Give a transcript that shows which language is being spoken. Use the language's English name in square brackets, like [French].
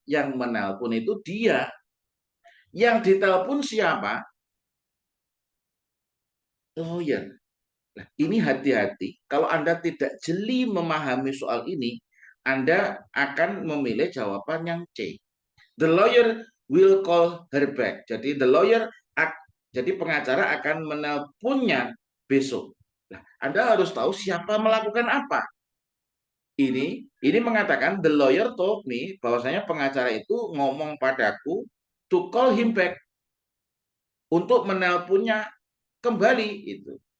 [Indonesian] Yang menelpon itu dia. Yang ditelepon siapa? Lawyer. Nah, ini hati-hati. Kalau Anda tidak jeli memahami soal ini, Anda akan memilih jawaban yang C. [English] The lawyer will call her back. [Indonesian] Jadi jadi pengacara akan menelponnya besok. Nah, Anda harus tahu siapa melakukan apa. Ini mengatakan [English] the lawyer told me, [Indonesian] bahwasanya pengacara itu ngomong padaku [English] to call him back, [Indonesian] untuk menelponnya kembali itu.